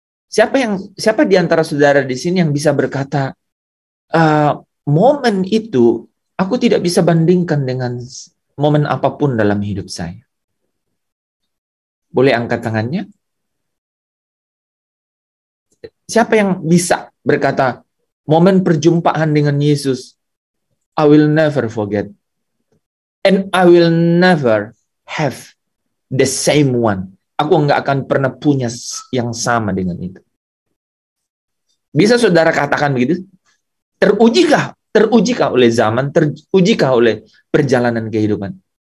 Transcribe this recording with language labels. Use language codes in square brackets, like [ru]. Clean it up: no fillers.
[id] Siapa di antara saudara di sini yang bisa berkata, momen itu aku tidak bisa bandingkan dengan momen apapun dalam hidup saya? Boleh angkat tangannya? Siapa yang bisa berkata, momen perjumpaan dengan Yesus, [en] I will never forget. And I will never have the same one. [id] Aku nggak akan pernah punya yang sama dengan itu. Bisa saudara katakan begitu? Terujikah? Terujikah oleh zaman? Terujikah oleh perjalanan kehidupan?